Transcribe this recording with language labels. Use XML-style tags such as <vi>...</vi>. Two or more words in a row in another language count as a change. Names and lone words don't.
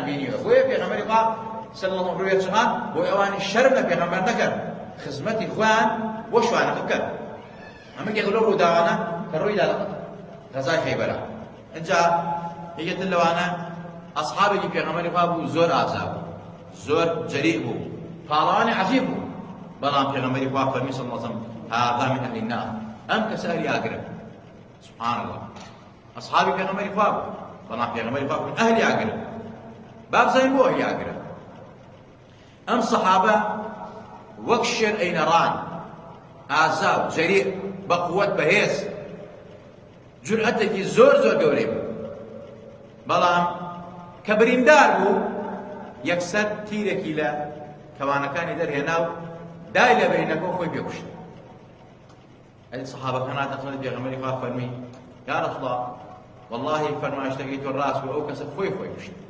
<ckb>بینیوە بۆیە پێغەمبەری خوا</ckb> <ar>صلی الله</ar> <ckb>ڕووی وەرچەکان بۆی ئەوانی شەرم لە پێغەمبەر نەکرد خزمەتی خۆیان بۆ شوانەکە کرد ئەمە یەک لەو ڕووداوانە کە ڕوویدا لە غەزای خەیبەرە اینجا یەکێتر لەوانە ئەسحابێکی پێغەمبەری خوا بوو زۆر ئازا بوو زۆر جەریء بوو پاڵەوانی عەجیب بوو بەڵام پێغەمبەری خوا فەرمی</ckb> <ar>صلی الله علیه وسلم هذا من أهل النار</ar> <ckb>ئەم کەسە ئەهلی ئاگرە</ckb> <ar>سبحان الله</ar> <ckb>ئەسحابی پێغەمبەری خوا بوو بەڵام پێغەمبەری خوا فەرمی ئەهلی ئاگرە با بزانین بۆ ئەهلی ئاگرە ئەم سەحابە وەک شێر ئەینەڕان ئازا و جەریء بە قووەت بەهێز جورئەتێکی زۆر زۆر گەورەی بوو بەڵام کە بریندار بوو یەکسەر تیرێکی لە کەوانەکانی دەرهێنا و دای لە بەرینەکە و خۆی پێکوشت ئەی سەحابەکان هاتەخەنە پێغەمبەری خوا فەرمی</ckb> <ar>یا ڕەسوڵ الله</ar> <ckb>وەڵڵاهی فەرمایشتەکەی تۆ ڕاست بوو ئەو کەسە خۆی کوشت</ckb>